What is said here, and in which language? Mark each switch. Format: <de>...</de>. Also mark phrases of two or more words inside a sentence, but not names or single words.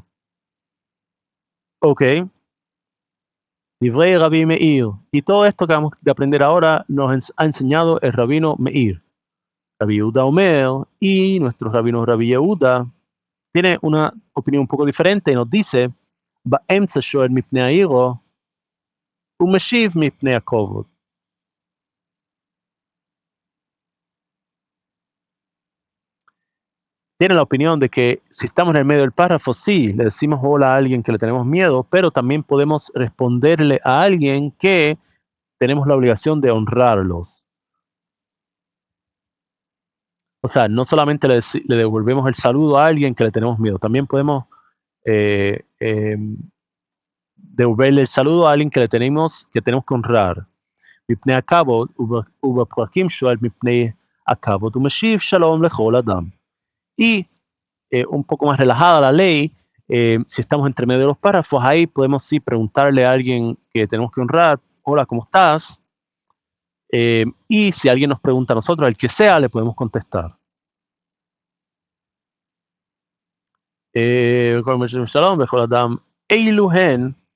<he>Ok, דברי רבי מאיר.</he> <es>Y todo esto que vamos de aprender ahora nos ha enseñado el rabino Meir.</es> <he>רבי יהודה אומר</he> <es>y nuestro rabino Rabbi Yehuda tiene una opinión un poco diferente y nos dice,</es> <he>באמצע שואל מפני היראה ומשיב מפני הכבוד.</he> <es>Tiene la opinión de que si estamos en el medio del párrafo, sí, le decimos hola a alguien que le tenemos miedo, pero también podemos responderle a alguien que tenemos la obligación de honrarlos. O sea, no solamente le devolvemos el saludo a alguien que le tenemos miedo, también podemos eh, eh, devolverle el saludo a alguien que tenemos que honrar.</es> <he>מפני הכבוד ובפרקים שואל מפני הכבוד ומשיב שלום לכל אדם.</he> <es>Y un poco más relajada la ley, si estamos entre medio de los párrafos, ahí podemos sí preguntarle a alguien que tenemos que honrar, hola, ¿cómo estás? Y si alguien nos pregunta a nosotros, el que sea, le podemos contestar.</es> <he>שלום בכל אדם אלו הן.</he>